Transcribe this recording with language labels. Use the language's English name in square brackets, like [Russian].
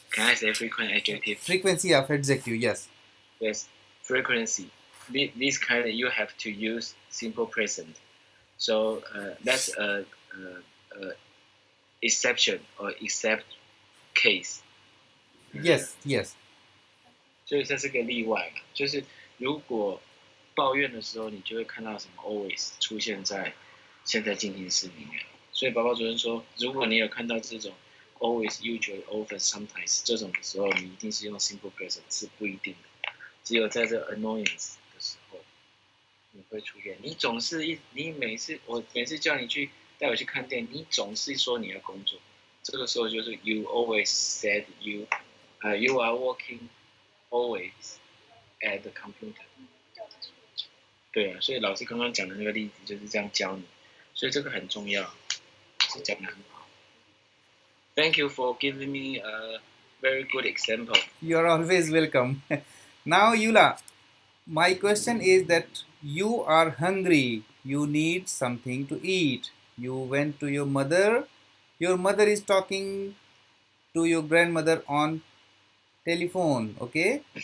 [English] Can I say frequent adjective? Frequency of adjective, yes. Yes, frequency. This kind of you have to use simple present. So that's a exception or except case. Yes. [Chinese] 所以这是个例外，就是如果抱怨的时候，你就会看到什么 always 出现在现在进行时里面。所以宝宝主任说，如果你有看到这种 [English] always、usually、often、sometimes [Chinese] 这种的时候，你一定是用 [English] simple present， [Chinese] 是不一定的。只有在这 annoyance 的时候，你会出现。你每次叫你带我去看店，你总是说你要工作。这个时候就是 [English] you always said you are working always at the computer。 [Chinese] 对啊，所以老师刚刚讲的那个例子就是这样教你，所以这个很重要，是讲的很好。 [English] Thank you for giving me a very good example. You are always welcome. Now, Eula, my question is that you are hungry. You need something to eat. You went to your mother. Your mother is talking to your grandmother on telephone, okay?